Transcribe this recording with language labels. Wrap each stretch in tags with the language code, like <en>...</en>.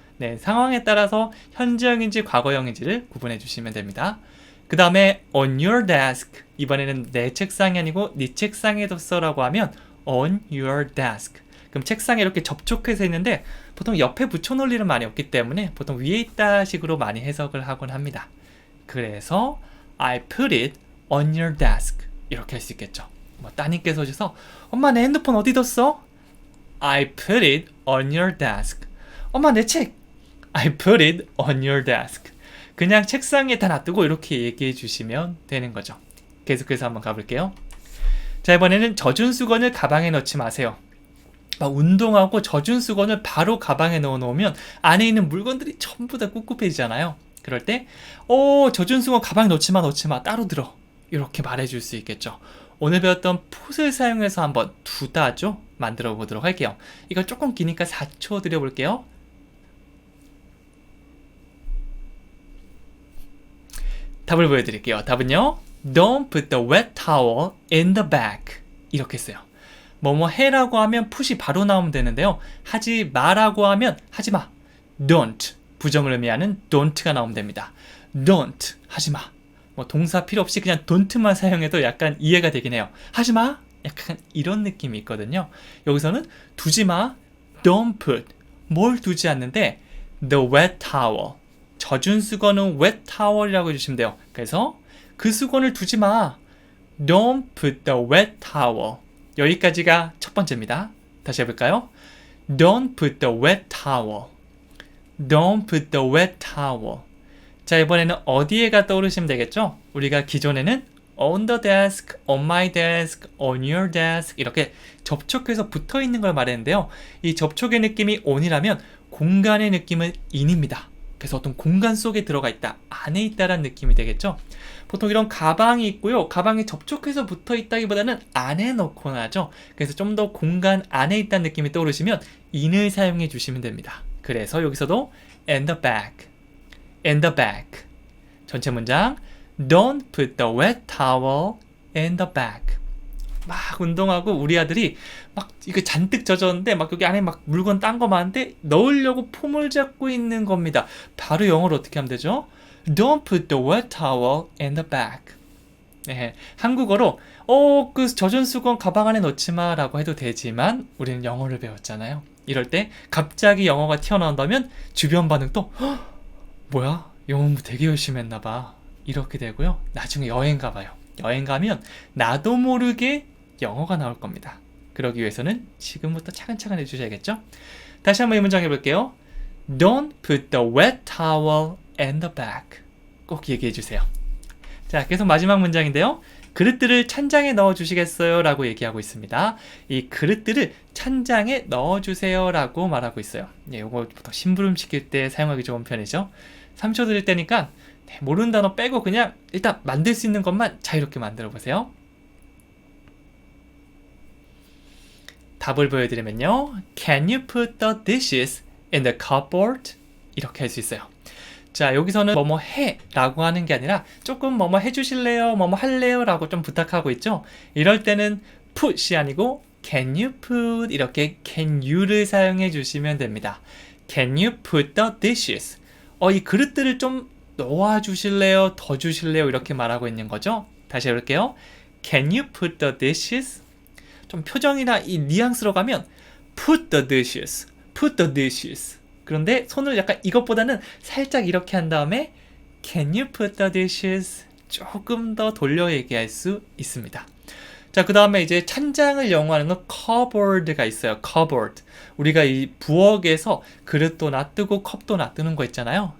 <ko>네, 상황에 따라서 현재형인지 과거형인지를 구분해 주시면 됩니다. 그 다음에</ko> <en>on your desk</en> <ko>이번에는 내 책상이 아니고 네 책상에 뒀어 라고 하면 on your desk. 그럼 책상에 이렇게 접촉해서 있는데 보통 옆에 붙여놓을 일은 많이 없기 때문에 보통 위에 있다 식으로 많이 해석을 하곤 합니다. 그래서</ko> <en>I put it on your desk</en> <ko>이렇게 할 수 있겠죠. 따님께서 오셔서 엄마 내 핸드폰 어디 뒀어?</ko> <en>I put it on your desk.</en> <ko>엄마 내 책.</ko> <en>I put it on your desk.</en> <ko>그냥 책상에 다 놔두고 이렇게 얘기해 주시면 되는 거죠. 계속해서 한번 가볼게요. 자, 이번에는 젖은 수건을 가방에 넣지 마세요. 운동하고 젖은 수건을 바로 가방에 넣어 놓으면 안에 있는 물건들이 전부 다 꿉꿉해지잖아요. 그럴 때 젖은 수건 가방에 넣지 마 따로 들어 이렇게 말해줄 수 있겠죠. 오늘 배웠던 put을 사용해서 한번 두다죠 만들어 보도록 할게요. 이거 조금 기니까 4초 드려볼게요. 답을 보여드릴게요. 답은요,</ko> <en>Don't put the wet towel in the bag.</en> <ko>이렇게 써요. 뭐뭐 해라고 하면 put이 바로 나오면 되는데요. 하지 마라고 하면 하지 마.</ko> <en>Don't.</en> <ko>부정을 의미하는 don't가 나오면 됩니다. Don't. 하지 마. 동사 필요 없이 그냥 don't만 사용해도 약간 이해가 되긴 해요. 하지 마. 약간 이런 느낌이 있거든요. 여기서는 두지 마. Don't put. 뭘 두지 않는데 the wet towel. 젖은 수건은 wet towel이라고 해주시면 돼요. 그래서 그 수건을 두지 마.</ko> <en>Don't put the wet towel.</en> <ko>여기까지가 첫 번째입니다. 다시 해볼까요?</ko> <en>Don't put the wet towel. Don't put the wet towel.</en> <ko>자, 이번에는 어디에가 떠오르시면 되겠죠? 우리가 기존에는 on the desk, on my desk, on your desk 이렇게 접촉해서 붙어 있는 걸 말했는데요. 이 접촉의 느낌이 on이라면 공간의 느낌은 in입니다. 그래서 어떤 공간 속에 들어가 있다, 안에 있다라는 느낌이 되겠죠. 보통 이런 가방이 있고요. 가방에 접촉해서 붙어 있다기보다는 안에 넣고 나죠. 그래서 좀 더 공간 안에 있다는 느낌이 떠오르시면 in을 사용해 주시면 됩니다. 그래서 여기서도</ko> <en>in the bag, in the bag.</en> <ko>전체 문장</ko> <en>Don't put the wet towel in the bag.</en> <ko>막 운동하고 우리 아들이 막 이거 잔뜩 젖었는데 막 여기 안에 막 물건 딴 거 많은데 넣으려고 폼을 잡고 있는 겁니다. 바로 영어로 어떻게 하면 되죠?</ko> <en>Don't put the wet towel in the bag.</en> <ko>네, 한국어로 그 젖은 수건 가방 안에 넣지 마 라고 해도 되지만 우리는 영어를 배웠잖아요. 이럴 때 갑자기 영어가 튀어나온다면 주변 반응도 뭐야? 영어 공부 되게 열심히 했나 봐. 이렇게 되고요. 나중에 여행 가봐요. 여행 가면 나도 모르게 영어가 나올 겁니다. 그러기 위해서는 지금부터 차근차근 해주셔야겠죠? 다시 한번 이 문장 해볼게요.</ko> <en>Don't put the wet towel in the bag.</en> <ko>꼭 얘기해 주세요. 자, 계속 마지막 문장인데요. 그릇들을 찬장에 넣어주시겠어요? 라고 얘기하고 있습니다. 이 그릇들을 찬장에 넣어주세요 라고 말하고 있어요. 예, 이거 보통 심부름 시킬 때 사용하기 좋은 편이죠. 3초 드릴 때니까 모르는 단어 빼고 그냥 일단 만들 수 있는 것만 자유롭게 만들어 보세요. 답을 보여드리면요.</ko> <en>Can you put the dishes in the cupboard?</en> <ko>이렇게 할 수 있어요. 자, 여기서는 뭐뭐 해 라고 하는 게 아니라 조금 뭐뭐 해주실래요? 뭐뭐 할래요? 라고 좀 부탁하고 있죠. 이럴 때는 put이 아니고</ko> <en>can you put</en> <ko>이렇게 can you를 사용해 주시면 됩니다.</ko> <en>Can you put the dishes?</en> <ko>이 그릇들을 좀 놓아주실래요? 더 주실래요? 이렇게 말하고 있는 거죠. 다시 해볼게요.</ko> <en>Can you put the dishes?</en> <ko>좀 표정이나 이 뉘앙스로 가면 put the dishes, put the dishes. 그런데 손을 약간 이것보다는 살짝 이렇게 한 다음에</ko> <en>Can you put the dishes?</en> <ko>조금 더 돌려 얘기할 수 있습니다. 자, 그 다음에 이제 찬장을 영어하는 건 cupboard가 있어요.</ko> <en>cupboard.</en> <ko>우리가 이 부엌에서 그릇도 놔두고 컵도 놔두는 거 있잖아요.</ko>